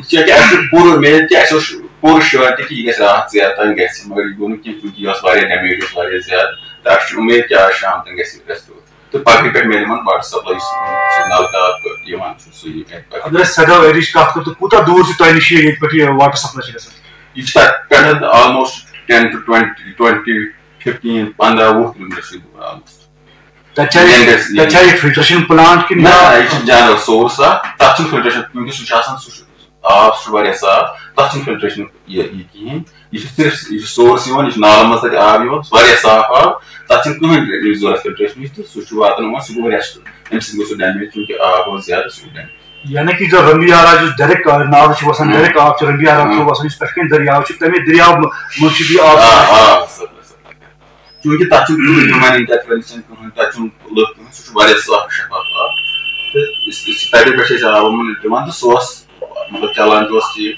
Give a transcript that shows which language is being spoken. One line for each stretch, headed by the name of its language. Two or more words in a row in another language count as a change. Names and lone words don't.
Kashmiri: اَسہِ چھُ پوٗرٕ مےٚ تہِ اَسہِ اوس پوٗرٕ شیورٹی کہِ یہِ گژھِ راتھ ژیر تام گژھِ مگر یہِ گوٚو نہٕ کینٛہہ چوٗنکہِ یہِ ٲس واریاہ ڈیمیج اوس واریاہ زیادٕ تہٕ اَسہِ چھُ اُمید کہِ آز شام تام گژھِ یہِ ریسٹور تہٕ پگہہ پٮ۪ٹھ میلہِ یِمن واٹر سپلاے یُس نلکہٕ آب یِوان چھُ سُہ یی. اگر أسۍ سدو ایریاہٕچ کتھ کرو تہٕ کوٗتاہ دوٗر چھُ تۄہہِ نِش ییٚتہِ پٮ۪ٹھ یہِ واٹر سپلاے چھِ گژھان؟ یہِ چھُ تتہِ پٮ۪ٹھ آلموسٹ 10 to 20 15 15-20 کِلومیٖٹر چھُ دوٗر آلموسٹ. تتہِ چھا یہِ فلٹریشن پلانٹ کِنہٕ نہ یہِ چھُ جنرل سورس اکھ تتھ چھُنہٕ فلٹریشن کیونکہِ سُہ چھُ آسان سُہ چھُ آب واریاہ صاف تَتھ چھُنہٕ فِلٹریشن یہِ کِہیٖنۍ یہِ چھُ صرف یہِ چھُ سورس یِوان یہِ چھُ نالن منٛز تَتہِ آب یِوان واریاہ صاف آب تَتھ چھُنہٕ کٕہٕنۍ ضوٚرتھ فِلٹریشنٕچ تہٕ سُہ چھُ واتان یِمن سُہ گوٚو ریسٹ اَمہِ سۭتۍ گوٚو سُہ ڈیمیج چوٗنٛکہِ آب اوس زیادٕ سُہ گوٚو ڈیمیج یعنی کہ جو رنگیارا جو ڈائریکٹ ناو چھُ وسان ڈائریکٹ آب چھُ رنگیارا چھُ وسان یُس پٮ۪ٹھ کَنۍ دٔریاو چھُ تَمے دٔریاو منٛز چھُ بیٚیہِ آب چوٗنٛکہِ تَتھ چھُنہٕ کٕہٕنۍ ہیوٗمن انٹرفیرنس چھَنہٕ کٕہٕنۍ تَتہِ چھُنہٕ لُکھ کٕہٕنۍ سُہ چھُ واریاہ صاف شفاف آب تہٕ تَتہِ پٮ۪ٹھ چھِ أسۍ آب یِمن دِوان تہٕ سُہ اوس مطلب چلان تہِ اوس ٹھیٖک